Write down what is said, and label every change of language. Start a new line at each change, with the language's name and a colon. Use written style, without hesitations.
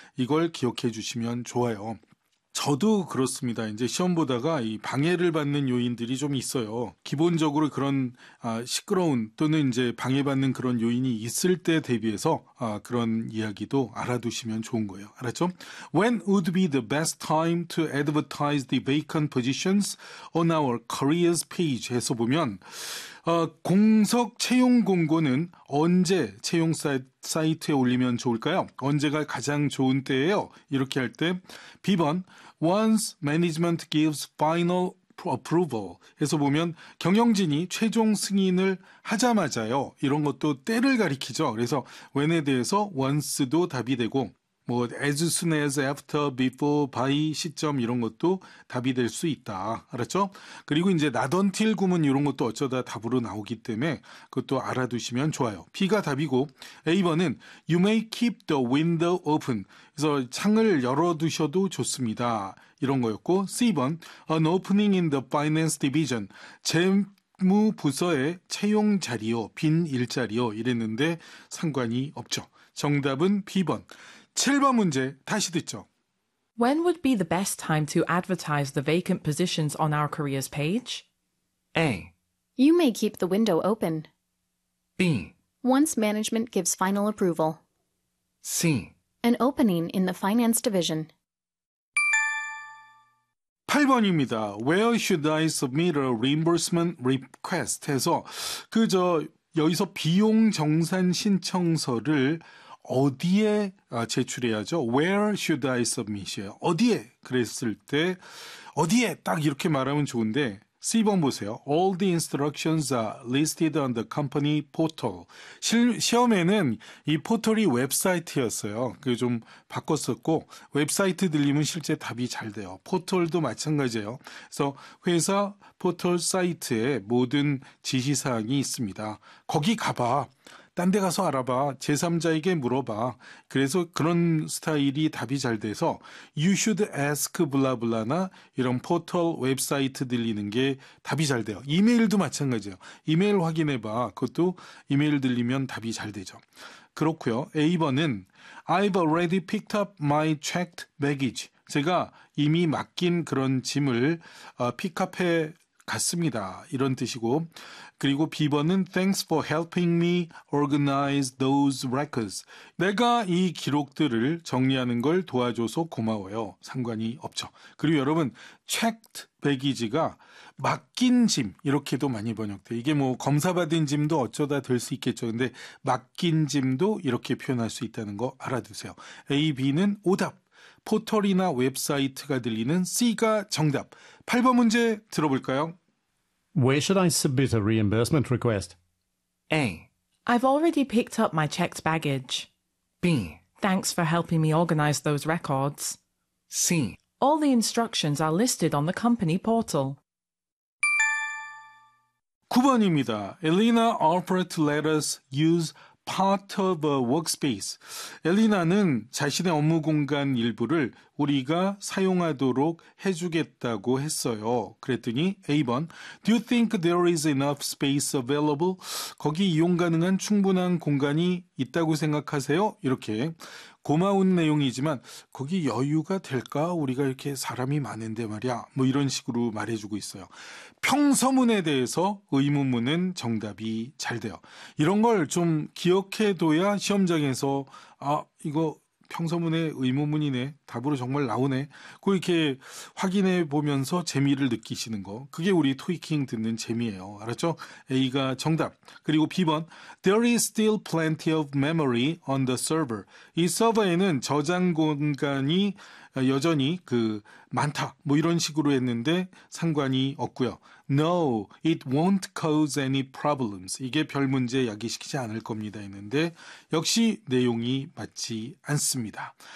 Korean: 이걸 기억해 주시면 좋아요. 저도 그렇습니다. 이제 시험 보다가 이 방해를 받는 요인들이 좀 있어요. 기본적으로 그런 시끄러운 또는 이제 방해받는 그런 요인이 있을 때 대비해서 그런 이야기도 알아두시면 좋은 거예요. 알았죠?
English: When would be the best time to advertise the vacant positions on our careers page?
Korean: 해서 보면 공석 채용 공고는 언제 채용 사이트에 올리면 좋을까요? 언제가 가장 좋은 때예요? 이렇게 할 때, B번,
English: Once management gives final approval
Korean: 해서 보면 경영진이 최종 승인을 하자마자요. 이런 것도 때를 가리키죠. 그래서 when에 대해서 once도 답이 되고, 뭐 as soon as, after, before, by 시점 이런 것도 답이 될수 있다. 알았죠? 그리고 이제 not until 구문 이런 것도 어쩌다 답으로 나오기 때문에 그것도 알아두시면 좋아요. B가 답이고 A번은
English: you may keep the window open.
Korean: 그래서 창을 열어두셔도 좋습니다. 이런 거였고 C번
English: an opening in the finance division.
Korean: 재무부서의 채용 자리요. 빈 일자리요. 이랬는데 상관이 없죠. 정답은 B번. 7번 문제 다시 듣죠.
English: When would be the best time to advertise the vacant positions on our careers page? A. You may keep the window open. B. Once management gives final approval. C. An opening in the finance division.
Korean: 8번입니다.
English: Where should I submit a reimbursement request?
Korean: 해서 그저 여기서 비용 정산 신청서를 어디에 제출해야죠?
English: Where should I submit
Korean: 이에요? 어디에? 그랬을 때 어디에? 딱 이렇게 말하면 좋은데 C번 보세요.
English: All the instructions are listed on the company portal.
Korean: 시험에는 이 포털이 웹사이트였어요. 그게 좀 바꿨었고 웹사이트 들리면 실제 답이 잘 돼요. 포털도 마찬가지예요. 그래서 회사 포털 사이트에 모든 지시사항이 있습니다. 거기 가봐. 딴데 가서 알아봐. 제3자에게 물어봐. 그래서 그런 스타일이 답이 잘 돼서
English: you should ask
Korean: 블라블라나 이런 포털 웹사이트 들리는 게 답이 잘 돼요. 이메일도 마찬가지예요. 이메일 확인해봐. 그것도 이메일 들리면 답이 잘 되죠. 그렇고요. A번은
English: I've already picked up my checked baggage.
Korean: 제가 이미 맡긴 그런 짐을 픽업해 갔습니다. 이런 뜻이고. 그리고 B번은
English: Thanks for helping me organize those records.
Korean: 내가 이 기록들을 정리하는 걸 도와줘서 고마워요. 상관이 없죠. 그리고 여러분, checked baggage가 맡긴 짐, 이렇게도 많이 번역돼. 이게 뭐 검사 받은 짐도 어쩌다 될수 있겠죠. 근데 맡긴 짐도 이렇게 표현할 수 있다는 거 알아두세요. A, B는 오답. 포털이나 웹사이트가 들리는 C가 정답. 8번 문제 들어볼까요?
English: Where should I submit a reimbursement request? A. I've already picked up my checked baggage. B. Thanks for helping me organize those records. C. All the instructions are listed on the company portal.
Korean: 9번입니다.
English: Elena offered to let us use part of a workspace.
Korean: 엘리나는 자신의 업무 공간 일부를 우리가 사용하도록 해주겠다고 했어요. 그랬더니 A번,
English: Do you think there is enough space available?
Korean: 거기 이용 가능한 충분한 공간이 있다고 생각하세요? 이렇게 고마운 내용이지만 거기 여유가 될까? 우리가 이렇게 사람이 많은데 말이야. 뭐 이런 식으로 말해주고 있어요. 평서문에 대해서 의문문은 정답이 잘 돼요. 이런 걸 좀 기억해둬야 시험장에서 아 이거 평서문의 의문문이네. 답으로 정말 나오네. 그 이렇게 확인해 보면서 재미를 느끼시는 거. 그게 우리 토익킹 듣는 재미예요. 알았죠? A가 정답. 그리고 B번.
English: There is still plenty of memory on the server.
Korean: 이 서버에는 저장 공간이 여전히 그 많다. 뭐 이런 식으로 했는데 상관이 없고요.
English: No, it won't cause any problems.
Korean: 이게 별 문제 야기시키지 않을 겁니다. 했는데 역시 내용이 맞지 않습니다.